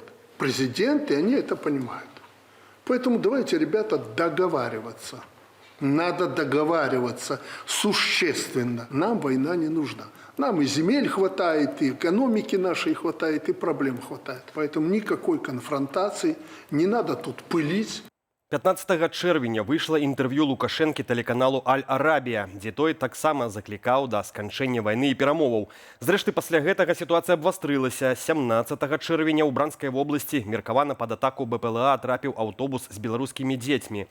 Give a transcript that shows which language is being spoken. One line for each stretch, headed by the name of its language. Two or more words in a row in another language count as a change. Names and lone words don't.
Russian: Президенты, они это понимают. Поэтому давайте, ребята, договариваться. Надо договариваться существенно. Нам война не нужна. Нам и земель хватает, и экономики нашей хватает, и проблем хватает. Поэтому никакой конфронтации, не надо тут пылить.
Belarusian: 15 чэрвеня выйшла інтэрв'ю Лукашэнкі тэлеканалу «Аль-Арабія», дзе той таксама заклікаў да сканчэння вайны і перамоваў. Зрэшты, пасля гэтага сітуацыя абвастрылася. 17 чэрвеня ў Бранскай вобласці меркавана пад атаку БПЛА трапіў аўтобус з беларускімі дзецьмі.